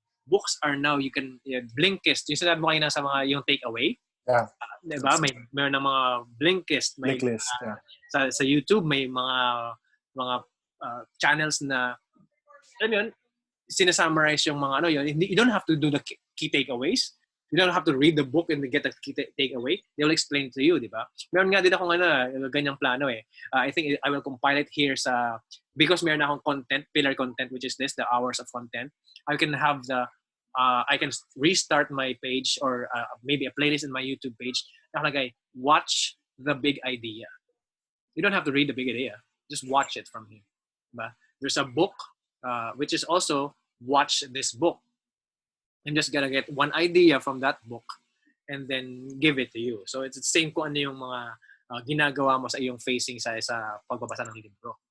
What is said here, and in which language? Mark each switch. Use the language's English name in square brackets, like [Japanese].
[English] Books are now, you can, [Filipino] Blinkist, yung sinabi mo kanina sa mga, yung takeaway, [English] Yeah. [Filipino] diba? Mayroon ng mga Blinkist, may [English] yeah. [Filipino] sa YouTube may mga channels na alam mo yun, sinasummarize yung mga yun. [English] You don't have to do the key takeaways. You don't have to read the book and get the key takeaway. They will explain to you, [Filipino] di ba? Meron nga din akong ganyang plano eh. [English] I think I will compile it here because [Filipino] meron akong [English] content, pillar content, which is this, the hours of content. I can have I can restart my page or maybe a playlist in my YouTube page. [Filipino] Nakalagay, [English] watch the big idea. You don't have to read the big idea. Just watch it from here. [Filipino] Diba? [English] There's a book, which is also watch this book. I'm just gonna get one idea from that book and then give it to you. So it's the same [Filipino] kung ano yung mga ginagawa mo sa iyong facing sa pagbabasa ng libro.